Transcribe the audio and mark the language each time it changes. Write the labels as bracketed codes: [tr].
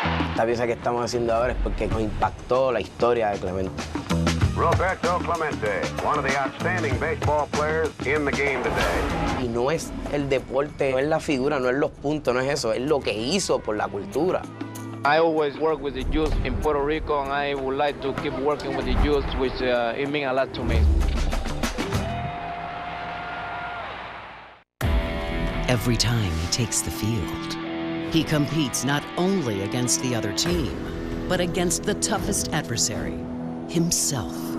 [es] Esta pieza que estamos haciendo ahora es porque nos impactó la historia de Clemente. [en] Roberto Clemente, one of the outstanding baseball players in the game today. [es] Y no es el deporte, no es la figura, no es los puntos, no es eso, es lo que hizo por la cultura. [en] I always work with the youth in Puerto Rico, and I would like to keep working with the youth, which it means a lot to me. Every time he takes the field, he competes not only against the other team, but against the toughest adversary, himself.